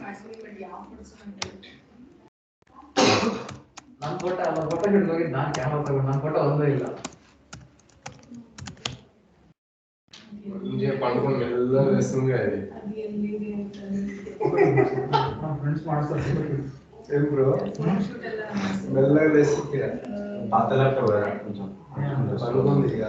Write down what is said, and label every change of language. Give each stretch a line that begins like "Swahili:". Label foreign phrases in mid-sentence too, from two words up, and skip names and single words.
Kannada: ನನ್ನ ಫೋಟೋ ಹಿಡಿದೋಗಿ ನಾನು ಕ್ಯಾಮರಾ ತಗೊಂಡು ನನ್ನ ಫೋಟೋ ಒಂದೂ ಇಲ್ಲ
Telugu: పండుకొని మెల్లగా వేస్తుంది అది
Kannada: ఫ్రెండ్స్ ಮಾಡಿಸ್ತಾರೆ
Telugu: ఏం బ్రో మెల్లగా వేస్తుంది పాత ల్యాప్టాప్ కొంచెం పండుకుంది ఇక